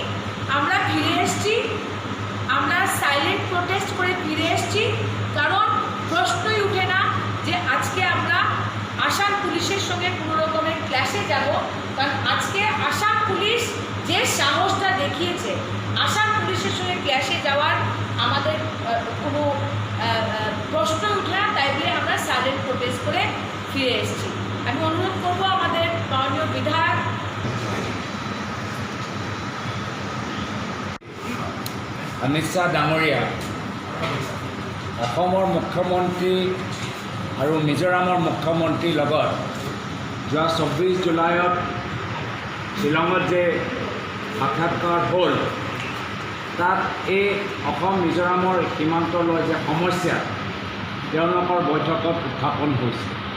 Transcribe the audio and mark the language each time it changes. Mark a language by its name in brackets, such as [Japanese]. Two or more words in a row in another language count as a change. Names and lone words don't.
[Bangla] আমরা ফিরে এসেছি, আমরা [English] silent protest [Bangla] করে ফিরে এসেছি, কারণ প্রশ্নই উঠে না যে আজকে আমরা আসাম পুলিশের সঙ্গে কোনো রকমের ক্ল্যাশে যাব। কারণ আজকে আসাম পুলিশ যে সাহসটা দেখিয়েছে, আসাম পুলিশের সঙ্গে ক্ল্যাশে যাওয়ার আমাদের কোনো প্রশ্নই উঠে না, তাই বলে আমরা [English] silent protest [Bangla] করে ফিরে এসেছি। আমি অনুরোধ করব আমাদের মাননীয় বিধায়ক [Assamese] অমিত শ্বাহ ডাঙৰীয়া অসমৰ মুখ্যমন্ত্ৰী আৰু মিজোৰামৰ মুখ্যমন্ত্ৰীৰ লগত যোৱা 24 জুলাইত শ্বিলঙত যে সাক্ষাৎকাৰ হ'ল, তাত এই অসম মিজোৰামৰ সীমান্তলৈ যে সমস্যা তেওঁলোকৰ বৈঠকত উত্থাপন হৈছে।